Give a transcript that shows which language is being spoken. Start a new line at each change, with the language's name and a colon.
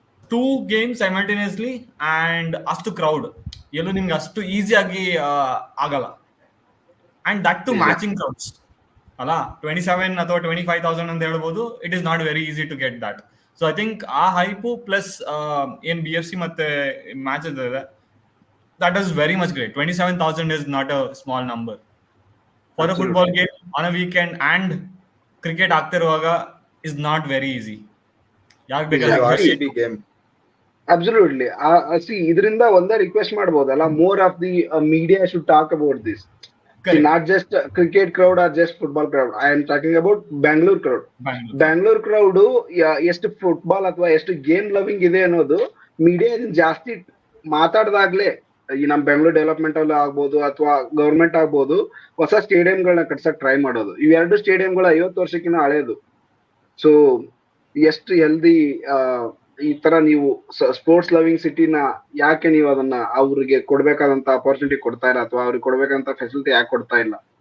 English: 2 games simultaneously and
Kannada: ಅಷ್ಟು crowd ಎಲ್ಲೂ ನಿಮ್ಗೆ ಅಷ್ಟು ಈಸಿಯಾಗಿ ಆಗಲ್ಲ.
English: and that to matching crowds
Kannada: ಅಲ್ಲ. 27 ಅಥವಾ 25,000 ಅಂತ ಹೇಳ್ಬೋದು.
English: It is not very easy to get that. So I think ಆ hype plus
Kannada: ಏನ್ BFC ಮತ್ತೆ ಮ್ಯಾಚ್ ಇದೆ,
English: that is very much great. 27,000 is not a small number for a football game on a weekend, and cricket
Kannada: ಆಗ್ತಿರುವಾಗ
English: is not very easy.
Kannada: ಯಾಕೆ ಬೇಕಾದ್ರೆ
English: RCB game. Absolutely. See,
Kannada: ಇದರಿಂದ ಒಂದೇ request ಮಾಡಬಹುದಲ್ಲ,
English: more of the media should talk about this. See, not just cricket crowd or just football crowd. I am talking about Bangalore crowd.
Kannada: Bangalore crowd ಎಷ್ಟು football ಅಥವಾ ಎಷ್ಟು game loving ಇದೆ ಅನ್ನೋದು media ಜಾಸ್ತಿ ಮಾತಾಡ್ದಾಗ್ಲೇ ಈ ನಮ್ ಬೆಂಗಳೂರು ಡೆವಲಪ್ಮೆಂಟ್ ಅಲ್ಲಿ ಆಗ್ಬೋದು ಅಥವಾ ಗವರ್ಮೆಂಟ್ ಆಗ್ಬೋದು ಹೊಸ ಸ್ಟೇಡಿಯಂಗಳನ್ನ ಕಟ್ಸಕ್ ಟ್ರೈ ಮಾಡೋದು. ಇವೆರಡು ಸ್ಟೇಡಿಯಂಗಳು 50 ವರ್ಷಕ್ಕಿಂತ ಹಳೇದು. ಸೊ ಎಷ್ಟು ಹೆಲ್ದಿ ಈ ತರ ನೀವು ಸ್ಪೋರ್ಟ್ಸ್ ಲವಿಂಗ್ ಸಿಟಿನ ಯಾಕೆ ನೀವು ಅದನ್ನ ಅವ್ರಿಗೆ ಕೊಡ್ಬೇಕಾದಂತ ಅಪರ್ಚುನಿಟಿ ಕೊಡ್ತಾ ಇಲ್ಲ, ಅಥವಾ ಅವ್ರಿಗೆ ಕೊಡ್ಬೇಕಂತ ಫೆಸಿಲಿಟಿ ಯಾಕೆ ಕೊಡ್ತಾ ಇಲ್ಲ?